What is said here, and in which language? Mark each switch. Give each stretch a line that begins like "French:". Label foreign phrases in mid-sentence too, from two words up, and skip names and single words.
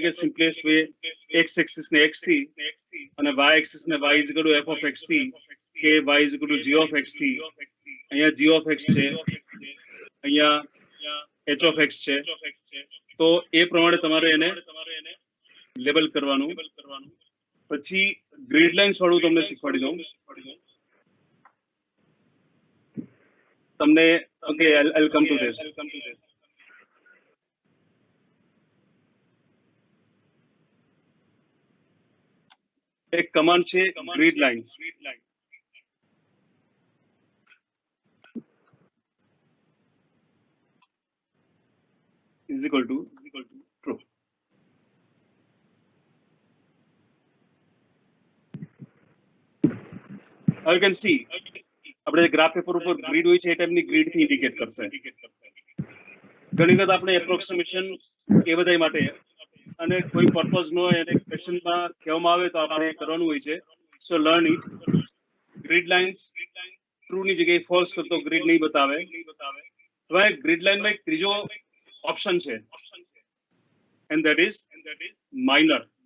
Gujarati: કે
English: simplest way x axis
Gujarati: ને x થી અને y એક્સિસ ને
English: y is equal to f of x
Gujarati: થી કે
English: y is equal to g of x
Gujarati: થી અહીંયા
English: g of x
Gujarati: છે અહીંયા
English: h of x
Gujarati: છે તો એ પ્રમાણે તમારે એને લેબલ કરવાનું પછી
English: grid lines
Gujarati: વાળું તમને શીખવાડી દઉં તમને ઓકે
English: I'll come to this
Gujarati: એક કમાન્ડ છે
English: grid lines is equal to true you can see
Gujarati: આપણે ગ્રાફ પેપર ઉપર ગ્રીડ હોય છે એ ટાઈપની ગ્રીડ થી ઇન્ડિકેટ કરશે ઘણી વખત આપણે એપ્રોક્સિમેશન એ બધા માટે અને કોઈ પર્પઝ નો એને ક્વેશ્ચનમાં કહેવામાં આવે તો આપણે કરવાનું હોય છે
English: so learn it grid lines true
Gujarati: ની જગ્યાએ ફોલ્સ કરતો ગ્રીડ નહીં બતાવે હવે ગ્રીડ લાઇન માં એક ત્રીજો ઓપ્શન છે
English: and that is minor